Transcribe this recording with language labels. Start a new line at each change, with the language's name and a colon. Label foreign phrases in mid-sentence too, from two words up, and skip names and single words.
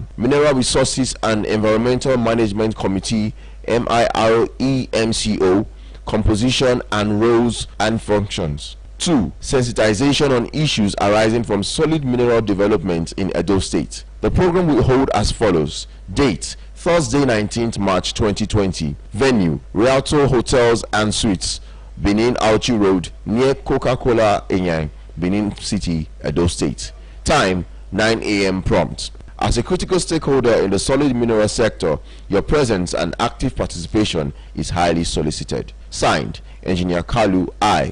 English: Mineral Resources and Environmental Management Committee, MIREMCO, composition and roles and functions. 2. Sensitization on issues arising from solid mineral development in Edo State. The program will hold as follows. Date: Thursday, 19th March 2020. Venue: Rialto Hotels and Suites, Benin Auchi Road, near Coca-Cola Enyang, Benin City, Edo State. Time: 9 a.m. prompt. As a critical stakeholder in the solid mineral sector, your presence and active participation is highly solicited. Signed, Engineer Kalu I.